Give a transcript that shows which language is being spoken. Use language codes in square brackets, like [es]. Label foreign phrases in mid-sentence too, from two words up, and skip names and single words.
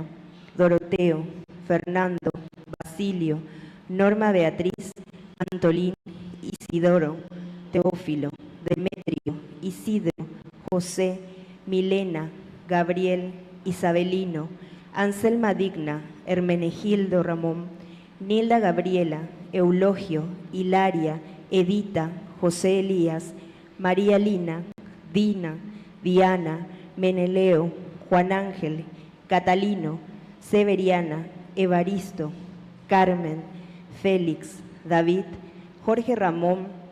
[es] Doroteo, Fernando, Basilio, Norma Beatriz, Antolín, Isidoro, Teófilo, Demetrio, Isidro, José, Milena, Gabriel, Isabelino, Anselma Digna, Hermenegildo Ramón, Nilda Gabriela, Eulogio, Hilaria, Edita, José Elías, María Lina, Dina, Diana, Meneleo, Juan Ángel, Catalino, Severiana, Evaristo, Carmen, Félix, David, Jorge Ramón,